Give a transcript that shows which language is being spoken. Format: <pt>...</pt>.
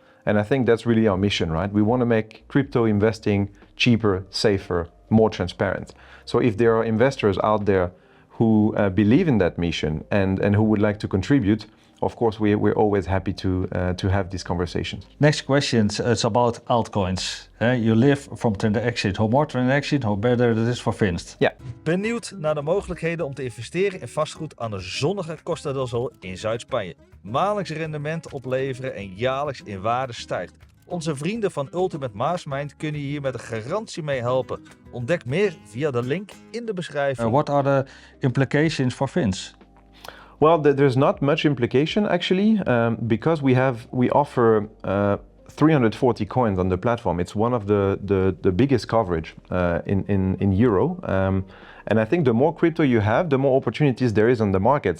<en>And I think that's really our mission, right? We want to make crypto investing cheaper, safer, more transparent. So if there are investors out there who believe in that mission and who would like to contribute, of course, we're always happy to have these conversations. Next question, it's about altcoins. You live from transaction. Hoe more transaction, hoe better it is for Finst.</en> <nl>Ja. Benieuwd naar de mogelijkheden om te investeren in vastgoed aan de zonnige Costa del Sol in Zuid-Spanje. Maandelijks rendement opleveren en jaarlijks in waarde stijgt. Onze vrienden van Ultimate Mastermind kunnen je hier met een garantie mee helpen. Ontdek meer via de link in de beschrijving.</nl> <en>What are the implications for Finst? Well, there's not much implication actually, because we offer 340 coins on the platform. It's one of the biggest coverage in euro. And I think the more crypto you have, the more opportunities there is on the market.</en>